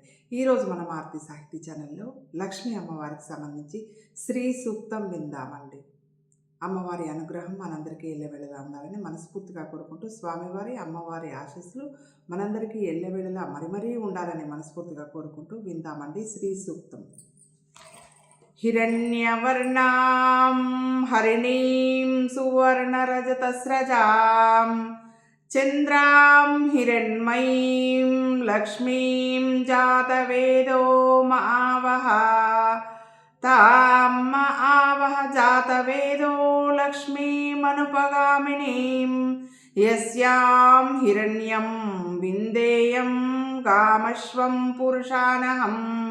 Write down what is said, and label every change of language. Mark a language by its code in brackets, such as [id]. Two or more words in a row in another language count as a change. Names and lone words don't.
[te] ఈరోజు మన మారుతి సాహితీ ఛానల్లో లక్ష్మీ అమ్మవారికి సంబంధించి శ్రీ సూక్తం విందామండి. అమ్మవారి అనుగ్రహం మనందరికీ ఎల్లవేళలా ఉండాలని మనస్ఫూర్తిగా కోరుకుంటూ, స్వామివారి అమ్మవారి ఆశీస్సులు మనందరికీ ఎల్లవేళలా మరీ ఉండాలని మనస్ఫూర్తిగా కోరుకుంటూ విందామండి శ్రీ సూక్తం. [sa] हिरण्यवर्णां हरिणीं सुवर्णरजतस्रजां चन्द्रां हिरण्मयीं लक्ष्मीं जातवेदो महावः तां महावः जातवेदो लक्ष्मीमनुपगामिनीं यस्यां हिरण्यं विन्देयं कामश्वं पुरुषानहम्